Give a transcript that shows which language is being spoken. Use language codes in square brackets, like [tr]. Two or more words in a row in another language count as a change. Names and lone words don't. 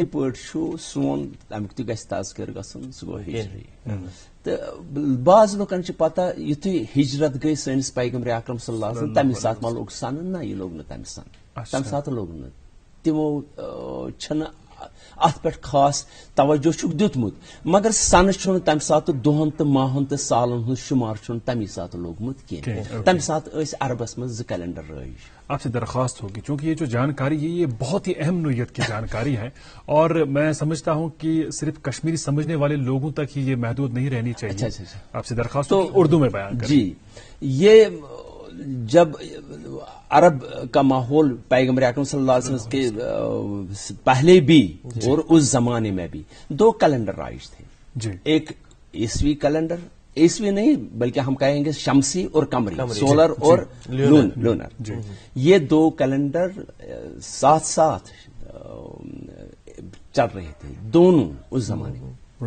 [ks] پٲٹھۍ چھُ سون امیُک تہِ گژھِ تذکر گژھُن سُہ گوٚو ہجری تہٕ بعض لُکن چھِ پتہ یِتھُے ہجرت گٔے سٲنِس پیغمبر اکرم [ar] صلی اللہ علیہ وسلم [ks] تمہِ ساتہٕ ما لوٚگ سنہٕ نہ یہِ لوٚگ نہٕ تمہِ تمہِ ساتہٕ لوٚگ نہٕ تِمو چھنہٕ اتھ پٮ۪ٹھ خاص توجہ چھُکھ دیُتمُت مگر سنہٕ چھُنہٕ تمہِ ساتہٕ دۄہن تہٕ ماہن تہٕ سالن ہُنٛد شُمار چھُنہٕ تمی ساتہٕ لوٚگمُت کینٛہہ تمہِ ساتہٕ ٲسۍ عربس منٛز 2 کیلنڈر رٲیِج [ur] آپ سے درخواست ہوگی چونکہ یہ جو جانکاری ہے یہ بہت ہی اہم نوعیت کی جانکاری ہے اور میں سمجھتا ہوں کہ صرف کشمیری سمجھنے والے لوگوں تک ہی یہ محدود نہیں رہنی چاہیے آپ سے درخواست تو اردو میں بیان کریں. جی یہ جب عرب کا ماحول پیغمبر اکرم [ar] صلی اللہ علیہ وسلم [ur] کے پہلے بھی اور اس زمانے میں بھی 2 کیلنڈر رائج تھے ایک عیسوی کیلنڈر عیسوی نہیں بلکہ ہم کہیں گے شمسی اور قمری، سولر اور لونر، یہ دو کیلنڈر ساتھ ساتھ چل رہے تھے دونوں اس زمانے میں.